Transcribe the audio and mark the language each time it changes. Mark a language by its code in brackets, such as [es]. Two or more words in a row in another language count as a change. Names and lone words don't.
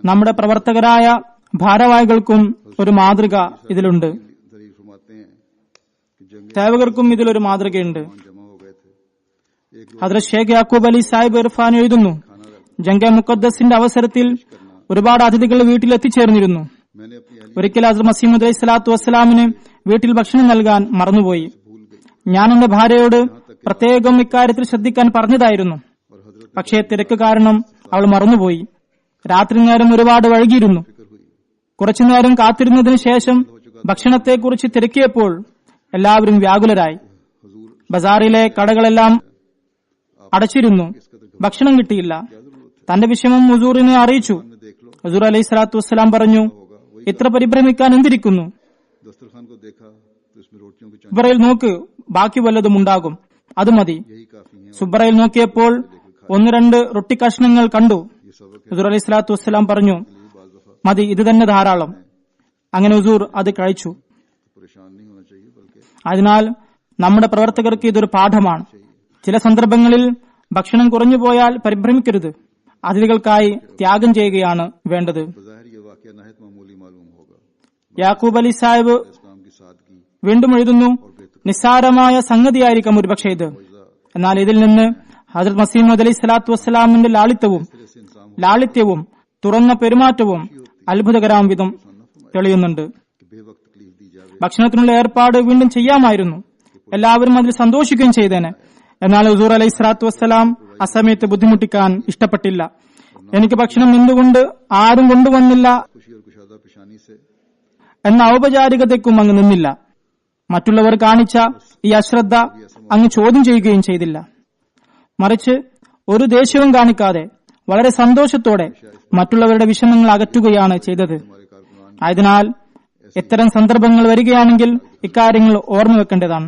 [ml] നമ്മുടെ പ്രവർത്തകരായ ഭാരവാഹികൾക്കും ഒരു മാതൃക ഇതിലുണ്ട്. [ur] ظریف فرماتے ہیں کہ جنگ [ml] സേവകർക്കും ഇതിലൊരു മാതൃകയുണ്ട്. [ur] جمع ہو گئے تھے۔ ایک [ml] ഹദ്രത്ത് ഷേഖ് യാക്കൂബ് അലി സാഹിബ് ഇർഫാൻ എഴുതുന്നു, ജംഗെ മുഖദ്ദസിന്റെ അവസരത്തിൽ ഒരുപാട് അതിഥികൾ വീട്ടിൽ എത്തിച്ചേർന്നിരുന്നു. [ur] میں نے اپنی اہلی [ml] ഒരിക്കൽ ഹസ്രത്ത് മസീമൂദ് [ar] عليه الصلاة والسلام [ml] വീട്ടിൽ ഭക്ഷണം നൽകാൻ മറന്നുപോയി. [ur] بھول گئی [ml] ഞാൻ എന്റെ ഭാര്യയോട് പ്രത്യേകം ഇക്കാര്യത്തിൽ ശ്രദ്ധിക്കാൻ പറഞ്ഞതായിരുന്നു. [ur] اور حضرت [ml] പക്ഷേ തിരക്ക് കാരണം അവൾ മറന്നുപോയി. രാത്രി നേരം ഒരുപാട് വൈകിയിരുന്നു. [ur] فکر ہوئی. [ml] കുറച്ചുനേരം കാത്തിരുന്നതിന് ശേഷം ഭക്ഷണത്തെക്കുറിച്ച് തിരക്കിയപ്പോൾ എല്ലാവരും വ്യാകുലരായി. [ur] حضور [ml] ബസാറിലെ കടകളെല്ലാം അടച്ചിരുന്നു. ഭക്ഷണം കിട്ടിയില്ല. തന്റെ വിഷമം ഹുസൂറിനെ അറിയിച്ചു. [ur] میں دیکھ لو [ml] ഹുസൂർ [ar] عليه الصلاة والسلام [ml] പറഞ്ഞു, ഇത്ര പരിഭ്രമിക്കാൻ എന്തിരിക്കുന്നു? [ur] دسترخوان کو دیکھا تو اس میں روٹیوں کی چند [ml] സുബ്രയിൽ നോക്ക്, ബാക്കി വല്ലതും ഉണ്ടാകും, അത് മതി. [ur] یہی کافی ہے. [ml] സുബ്രയിൽ നോക്കിയപ്പോൾ 1-2 റൊട്ടി കഷ്ണങ്ങൾ കണ്ടു. [ur] یہ سبق [ml] ഹുസൂർ [ar] عليه الصلاة والسلام [ml] പറഞ്ഞു, [ur] ہے۔ بعض دفعہ [ml] മതി, ഇത് തന്നെ ധാരാളം. അങ്ങനെ ഹുസൂർ അത് കഴിച്ചു. [ur] پریشان نہیں ہونا چاہیے بلکہ [ml] അതിനാൽ നമ്മുടെ പ്രവർത്തകർക്ക് ഇതൊരു പാഠമാണ്. ചില സന്ദർഭങ്ങളിൽ ഭക്ഷണം കുറഞ്ഞുപോയാൽ പരിഭ്രമിക്കരുത്. അതിഥികൾക്കായി ത്യാഗം ചെയ്യുകയാണ് വേണ്ടത്. [ur] بظاہر یہ واقعہ نہایت معمولی معلوم ہوگا. [ml] യാക്കൂബ് അലി സാഹിബ് [ur] اسلام کی سادگی [ml] വീണ്ടും എഴുതുന്നു, നിസ്സാരമായ സംഗതിയായിരിക്കാം ഒരുപക്ഷെ ഇത്. എന്നാൽ ഇതിൽ നിന്ന് ഹസ്രത്ത് മസീമൂദ് [ar] عليه الصلاة والسلام [ml] ലാളിത്യവും തുറന്ന പെരുമാറ്റവും അത്ഭുതകരാം വിധം തെളിയുന്നുണ്ട്. [ur] کہ بےوقت تکلیف دی جاوے [ml] ഭക്ഷണത്തിനുള്ള ഏർപ്പാട് വീണ്ടും ചെയ്യാമായിരുന്നു. എല്ലാവരും അതിൽ സന്തോഷിക്കുകയും ചെയ്തേനെ. എന്നാൽ ഹുസൂർ [ar] عليه الصلاة والسلام [ml] അസമയത്ത് ബുദ്ധിമുട്ടിക്കാൻ ഇഷ്ടപ്പെട്ടില്ല. എനിക്ക് ഭക്ഷണം എന്തുകൊണ്ട് ആരും കൊണ്ടുവന്നില്ല [ur] خوشی اور کشادہ پیشانی سے [ml] എന്ന ഔപചാരികതയ്ക്കും അങ്ങ് നിന്നില്ല. മറ്റുള്ളവർ കാണിച്ച ഈ അശ്രദ്ധ അങ്ങ് ചോദ്യം ചെയ്യുകയും ചെയ്തില്ല. മറിച്ച് ഒരു ദേഷ്യവും കാണിക്കാതെ വളരെ സന്തോഷത്തോടെ മറ്റുള്ളവരുടെ വിഷമങ്ങൾ അകറ്റുകയാണ് ചെയ്തത്. ആയതിനാൽ ഇത്തരം സന്ദർഭങ്ങൾ വരികയാണെങ്കിൽ ഇക്കാര്യങ്ങൾ ഓർമ്മ വെക്കേണ്ടതാണ്.